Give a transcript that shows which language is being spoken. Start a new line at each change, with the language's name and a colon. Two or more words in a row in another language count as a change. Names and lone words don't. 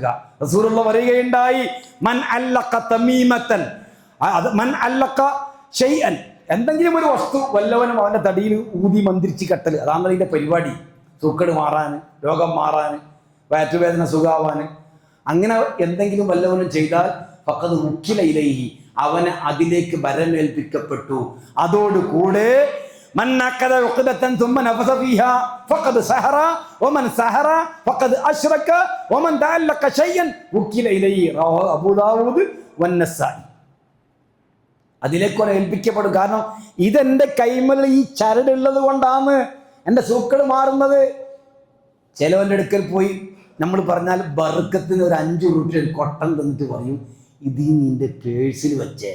Malayalam: റസൂലുള്ളാഹി പറയുകയുണ്ടായി,
Arabic: من علق تميمة من علق شيئا,
Malayalam: എന്തെങ്കിലും ഒരു വസ്തു വല്ലവനും അവൻ്റെ തടിയിൽ ഊതി മന്ത്രിച്ച് കെട്ടൽ, അതാണ് അതിൻ്റെ പരിപാടി. സൂക്കേട് മാറാൻ, രോഗം മാറാൻ, വയറ്റുവേദന സുഖാവാൻ, അങ്ങനെ എന്തെങ്കിലും വല്ലവനും ചെയ്താൽ
Arabic: فقد وكل إليه,
Malayalam: അവന് അതിലേക്ക് ബരമേൽപ്പിക്കപ്പെട്ടു.
Arabic: അതോടുകൂടെ من عقد عقدة ثم نفث فيها فقد سحر ومن سحر فقد اشرك ومن تعلق شيئا وكل اليه رواه അബൂ ദാവൂദ് വന്നസായി.
Malayalam: അതിലേക്ക് ഏൽപ്പിക്കപ്പെടും. കാരണം ഇതെന്റെ കൈമൽ ഈ ചരടുള്ളത് കൊണ്ടാണ് എൻ്റെ സൂക്കേട് മാറുന്നത്. ചിലവൻ്റെ അടുക്കൽ പോയി നമ്മൾ പറഞ്ഞാൽ ബർക്കത്തിന് ഒരു 5 ഉറുപ്പിക കൊട്ടം തന്നിട്ട് പറയും, ഇത് നിന്റെ പേഴ്സിൽ വെച്ചേ.